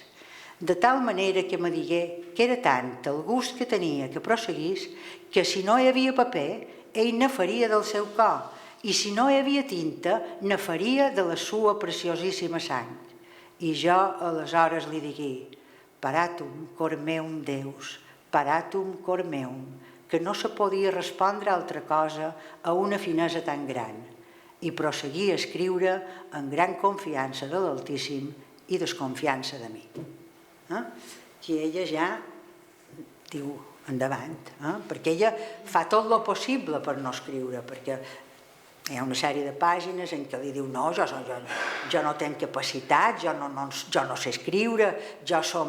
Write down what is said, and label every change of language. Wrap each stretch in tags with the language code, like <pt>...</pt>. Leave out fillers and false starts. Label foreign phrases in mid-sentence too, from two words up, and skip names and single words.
<ca>De tal manera que me digué que era tant el gust que tenia que prosseguís que si no hi havia paper, ell ne faria del seu cor, i si no hi havia tinta, ne faria de la sua preciosíssima sang. I jo aleshores li digué:</ca> <la>Paratum, cor meum, Deus, paratum, cor meum,</la> <ca>que no se podia respondre altra cosa a una finesa tan gran. I prosseguí a escriure amb gran confiança de l'Altíssim i desconfiança de mi. Aquí ella ja diu endavant, perquè ella fa tot el possible per no escriure, perquè hi ha una sèrie de pàgines en què li diu no, jo no tenc capacitat, jo no sé escriure, jo som...</ca>